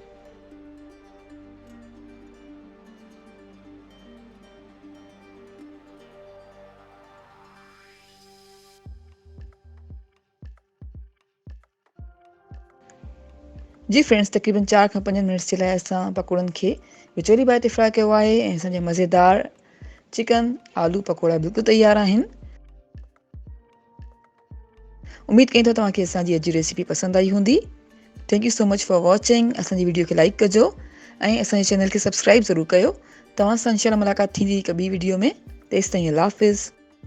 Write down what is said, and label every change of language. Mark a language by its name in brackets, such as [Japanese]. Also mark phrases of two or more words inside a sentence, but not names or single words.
[Sindhi] जी फ्रेंड्स, तक़रीबन 4 खां 5 मिनट जे लाइ असां पकोड़नि खे विचोली बाहि ते फ्राई कयो आहे ऐं असांजा मज़ेदार चिकन आलू पकोड़ा बिल्कुलु तयारु आहिनि। उमेद कयूं था तव्हांखे असांजी अॼु जी रेसिपी पसंदि आई हूंदी। [English] thank you so much for watching. [Sindhi] असांजी वीडियो खे लाइक कजो ऐं असांजे चैनल खे सब्सक्राइब ज़रूरु कयो। तव्हां सां इंशाल्लाह मुलाक़ात थींदी हिकु ॿी वीडियो में। तेसिताईं अल्लाह हाफ़िज़।